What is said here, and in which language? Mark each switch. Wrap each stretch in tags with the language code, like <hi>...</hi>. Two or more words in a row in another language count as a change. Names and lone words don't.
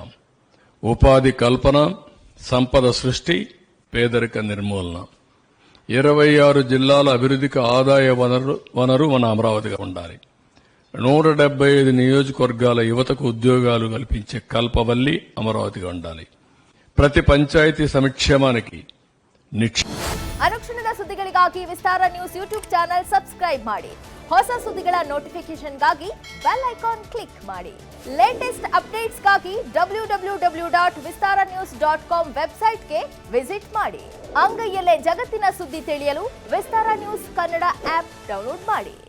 <te>ఉపాధి కల్పన, సంపద సృష్టి, పేదరిక నిర్మూలన, 26 జిల్లాల అభివృద్ధికి ఆదాయ వనరు మన అమరావతిగా ఉండాలి. 175 నియోజకవర్గాల యువతకు ఉద్యోగాలు కల్పించే కల్పవల్లి అమరావతిగా ఉండాలి. ప్రతి పంచాయతీ సంక్షేమానికి</te> <kn>ಅನುಕ್ಷಣದ ಸುದ್ದಿಗಳಿಗಾಗಿ ವಿಸ್ತಾರ ನ್ಯೂಸ್</kn> <en>YouTube channel subscribe</en> <kn>ಮಾಡಿ. ಹೊಸ ಸುದ್ದಿಗಳ ನೋಟಿಫಿಕೇಶನ್ಗಾಗಿ</kn> <en>bell icon click</en> <kn>ಮಾಡಿ.</kn> <en>latest updatesಗಾಗಿ</en> <kn>www.vistaranews.com</kn> <en>websiteಗೆ visit</en> <kn>ಮಾಡಿ. ಅಂಗೈಯಲ್ಲೇ ಜಗತ್ತಿನ ಸುದ್ದಿ ತಿಳಿಯಲು ವಿಸ್ತಾರ ನ್ಯೂಸ್ ಕನ್ನಡ</kn> <en>app download</en> <kn>ಮಾಡಿ.</kn>